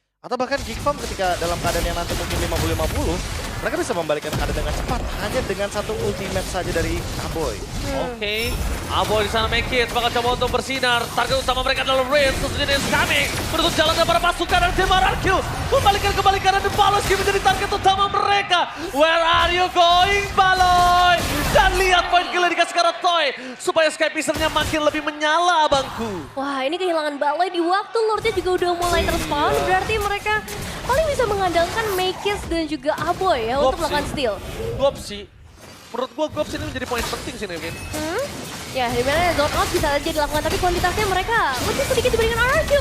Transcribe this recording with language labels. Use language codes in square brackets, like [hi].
[id] Atau bahkan Geek Farm ketika dalam keadaan yang nanti mungkin 50-50, mereka bisa membalikkan keadaan dengan cepat. Hanya dengan satu ultimate saja dari Aboy. Oke, Aboy di sana Makids bakal coba untuk bersinar. Target utama mereka adalah Riz, [en] Suzujin is coming. [id] Menutup jalannya para pasukan dari tim RRQ. Membalikan kembali karena The Baloyski menjadi target utama mereka. [en] Where are you going, Baloy? [id] Dan lihat poin kill dikasih ke arah Toy. Supaya Skypicer-nya makin lebih menyala, abangku. Wah, ini kehilangan Baloy di waktu Lordnya juga udah mulai terspawn. Berarti mereka paling bisa mengandalkan Makids dan juga Aboy ya untuk melakukan steal. Gops sih. Menurut gua Gops ini menjadi poin penting sih, Nevin. Ya, dimana zone out bisa aja dilakukan, tapi kuantitasnya mereka lebih sedikit dibandingkan RRQ.